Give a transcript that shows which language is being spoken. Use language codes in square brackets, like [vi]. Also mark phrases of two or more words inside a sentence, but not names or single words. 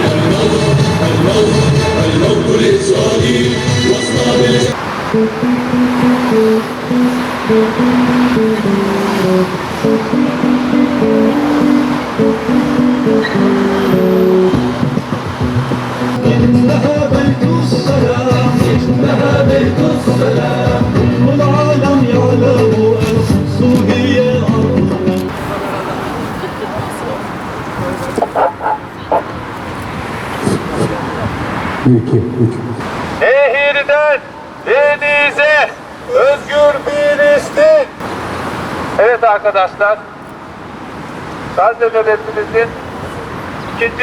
[ar] الموت لإسرائيل واصنع إنها بيت السلام إنها بيت السلام والعالم يعلم القدس هي أرضنا. [tr] Nehirden denize özgür Filistin. Evet arkadaşlar, Gazze nöbetimizin 2.